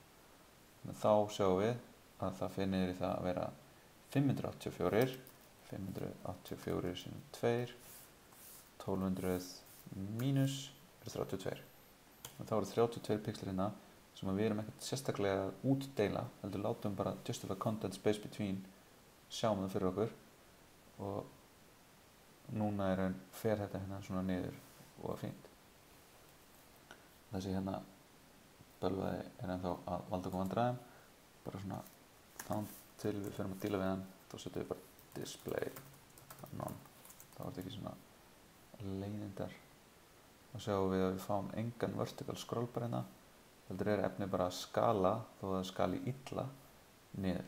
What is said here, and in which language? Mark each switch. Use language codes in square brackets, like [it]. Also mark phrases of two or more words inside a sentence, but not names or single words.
[is] Þannig að þá sjáum við að það fyrir niður í það að vera 584 sinnum 2, 1200 mínus er 32. Þá eru 32 pixlar hérna sem við erum ekkert sérstaklega að útdeila, heldur látum bara [en] justify content space between [is] sjáum það fyrir okkur og núna fer þetta hérna svona niður og er fínt. Þessi hérna bölvaði er ennþá að valda okkur vandræðum, bara svona þá til við förum að díla við hann, þá setjum við bara [en] display none, [is] þá er þetta ekki svona leiðindar og sjáum við að við fáum engan [en] vertical scroll [is] bara hérna, heldur er efnið bara að skala þó að það skali illa niður.